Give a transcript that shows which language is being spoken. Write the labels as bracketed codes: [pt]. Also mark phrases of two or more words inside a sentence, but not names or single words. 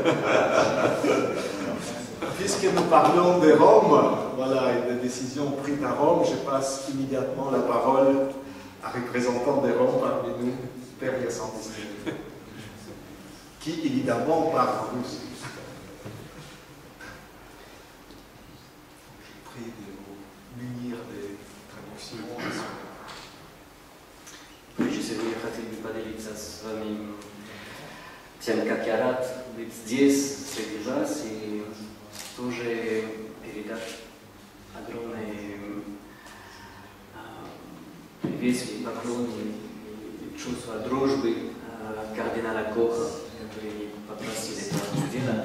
[fr] Puisque nous parlons de Rome, voilà, et des décisions prises à Rome, je passe immédiatement la parole à représentant de Rome parmi nous, Père Hyacinthe, qui évidemment parle russe. Prie de vous munir des traductions. [ru] Прежде всего, я хотел бы поделиться с вами тем, как я рад быть здесь, среди вас, и тоже передать огромные приветствия, поклоны и чувства дружбы кардинала Коха, который попросил это сделать.